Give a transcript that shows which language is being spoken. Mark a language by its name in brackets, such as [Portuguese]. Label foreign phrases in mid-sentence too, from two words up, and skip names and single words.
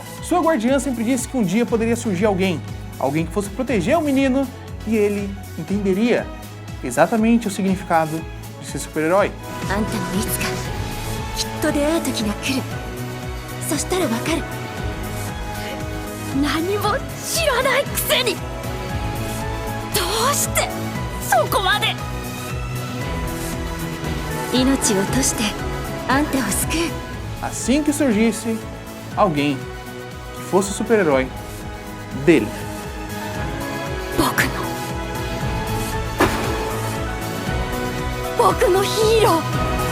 [Portuguese] Sua guardiã sempre disse que um dia poderia surgir alguém que fosse proteger o menino, e ele entenderia exatamente o significado de ser super-herói. [Japanese] あんたもいつかきっと出会う時が来る。そしたらわかる。何も知らないくせにどうしてそこまで命を落としてあんたを救う。 [Portuguese] Assim que surgisse alguém que fosse o super-herói dele. [Japanese] 僕のヒーロー。